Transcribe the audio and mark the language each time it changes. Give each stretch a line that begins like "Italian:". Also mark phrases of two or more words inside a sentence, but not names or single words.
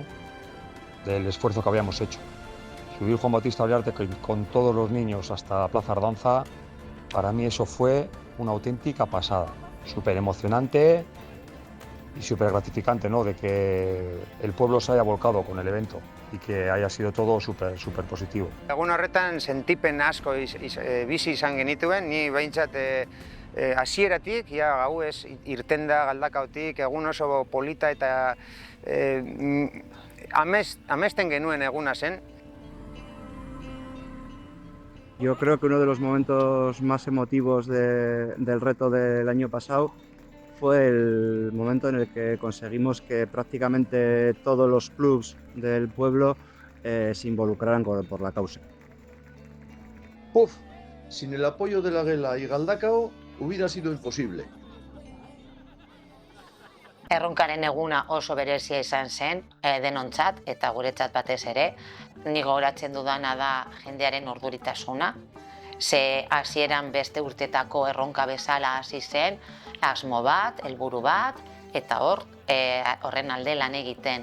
Spanish: Del esfuerzo que habíamos hecho. Subir Juan Bautista Oliarte con todos los niños hasta Plaza Ardanza, para mí eso fue una auténtica pasada. Súper emocionante y súper gratificante, ¿no? De que el pueblo se haya volcado con el evento y que haya sido todo súper positivo.
Basque: Egun horretan sentipen asko bizi izan genituen, ni behintzat hasieratik, gauez irten da Galdakaotik, egun oso polita eta amesten genuen eguna zen.
Spanish: Yo creo que uno de los momentos más emotivos del reto del año pasado fue el momento en el que conseguimos que prácticamente todos los clubs del pueblo se involucraran por la causa. Sin el apoyo de la Gela y Galdakao hubiera sido imposible.
Basque: Erronkaren eguna oso berezia izan zen, denontzat eta guretzat batez ere. Ni gogoratzen dudana da jendearen urduritasuna. Ze hasieran beste urtetako erronka bezala hasi zen, asmo bat, helburu bat, eta horren alde lan egiten.